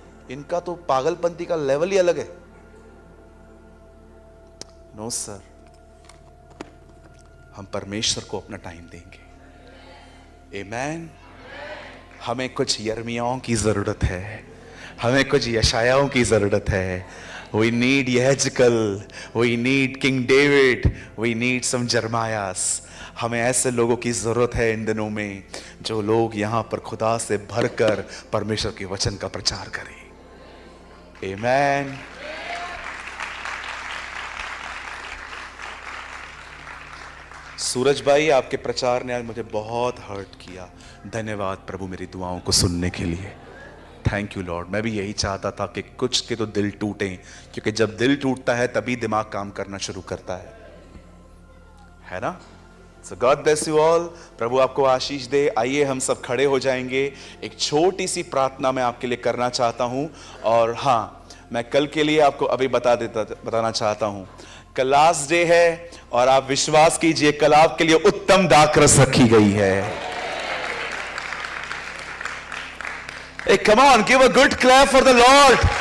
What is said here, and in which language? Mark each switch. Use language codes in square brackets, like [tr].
[hi] इनका तो पागलपंती का लेवल ही अलग है। [en] no sir, [hi] हम परमेश्वर को अपना टाइम देंगे। आमीन। हमें कुछ यिर्मयाहों की जरूरत है, हमें कुछ यशायाहों की जरूरत है। [en] We need Yehezkel, we need King David, we need some Jeremiahs। [hi] हमें ऐसे लोगों की जरूरत है इन दिनों में, जो लोग यहाँ पर खुदा से भरकर परमेश्वर के वचन का प्रचार करें। आमीन। सूरज भाई, आपके प्रचार ने आज मुझे बहुत हर्ट किया। धन्यवाद प्रभु मेरी दुआओं को सुनने के लिए। [en] Thank you lord. [hi] मैं भी यही चाहता था कि कुछ के तो दिल टूटें, क्योंकि जब दिल टूटता है तभी दिमाग काम करना शुरू करता है ना। [en] So God bless you all. [hi] प्रभु आपको आशीष दे। आइए हम सब खड़े हो जाएंगे। एक छोटी सी प्रार्थना मैं आपके लिए करना चाहता हूं। और हाँ, मैं कल के लिए आपको अभी बताना चाहता हूं। कल लास्ट डे है और आप विश्वास कीजिए कल आपके लिए उत्तम दाखरस रखी गई है। [en] Hey, come on, give a good clap for the Lord.